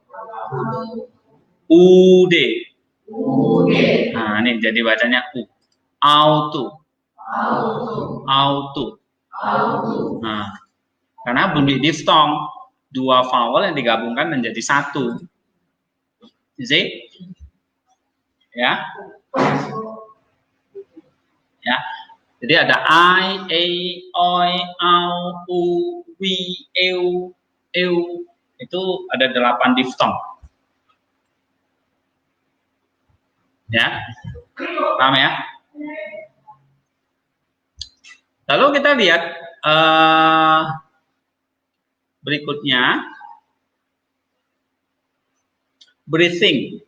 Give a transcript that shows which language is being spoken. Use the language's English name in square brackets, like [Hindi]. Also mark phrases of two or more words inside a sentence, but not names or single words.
[Indonesian] Ude. Nah, ini jadi bacanya U. Auto. Nah, karena bunyi diftong, dua vowel yang digabungkan menjadi satu. [English] You see? [Indonesian] Ya. Ya. Jadi ada I, a, oi, au, u, wi, eu. Itu ada 8 diftong. Ya. Paham ya? Lalu kita lihat berikutnya, breathing.